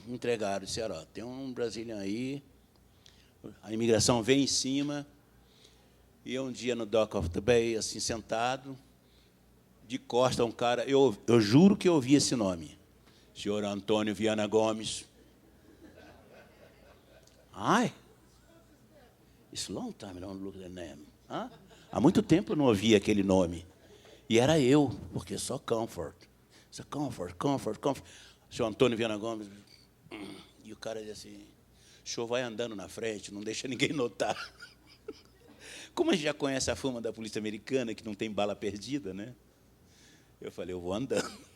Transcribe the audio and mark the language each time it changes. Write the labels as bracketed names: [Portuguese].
[Portuguese] Me entregaram, disseram, ó, tem um brasileiro aí, a imigração vem em cima. E um dia no Dock of the Bay, assim, sentado, de costa, um cara, eu juro que eu ouvi esse nome, senhor Antônio Viana Gomes. [English] Ai, it's long time I don't look at the name. [Portuguese] Há muito tempo eu não ouvia aquele nome. E era eu, porque só comfort. Só comfort. Senhor Antônio Viana Gomes. E o cara dizia assim, o senhor vai andando na frente, não deixa ninguém notar. Como a gente já conhece a fama da polícia americana, que não tem bala perdida, né? Eu falei, eu vou andando.